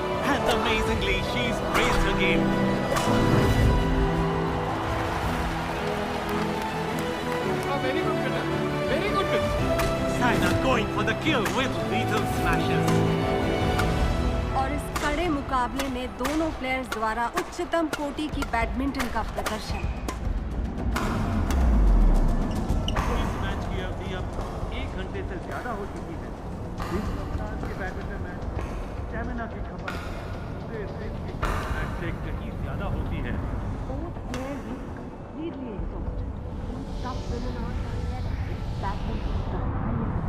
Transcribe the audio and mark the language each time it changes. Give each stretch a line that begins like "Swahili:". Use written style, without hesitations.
English: And amazingly, she's raised her game. Oh, very good, Peter. Very good, Peter. Saina going for the kill with lethal smashes.
Hindi: और इस कड़े मुकाबले में दोनों players द्वारा उच्चतम कोटि की बैडमिंटन का प्रदर्शन। इस मैच की अवधि अब 1 घंटे से ज्यादा हो चुकी है। इस रफ्तार के बैडमिंटन में स्टैमिना की खपत पूरे दिन की मैच से कहीं ज्यादा होती है।
English: Both players look completely exhausted. Tough women are badminton style.